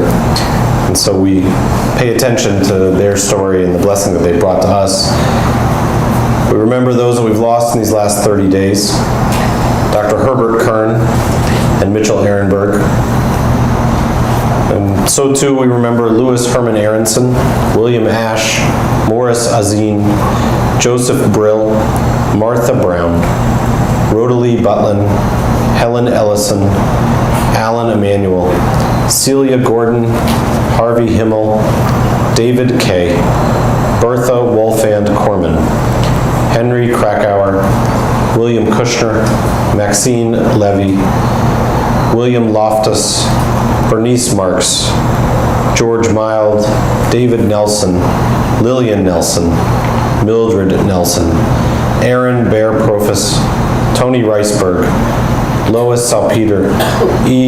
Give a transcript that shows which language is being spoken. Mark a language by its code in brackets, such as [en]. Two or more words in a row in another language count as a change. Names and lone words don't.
[en] And so we pay attention to their story and the blessing that they brought to us. We remember those that we've lost in these last 30 days. Dr. Herbert Kern and Mitchell Ehrenberg. And So too we remember Louis Herman Aronson, William Ashe, Morris Azine, Joseph Brill, Martha Brown, Rodalie Butlin, Helen Ellison, Alan Emanuel, Celia Gordon, Harvey Himmel, David Kay, Bertha Wolfand Corman, Henry Krakauer, William Kushner, Maxine Levy, William Loftus, Bernice Marks, George Mild, David Nelson, Lillian Nelson, Mildred Nelson, Aaron Bear Profis, Tony Riceberg, Lois Salpeter, E.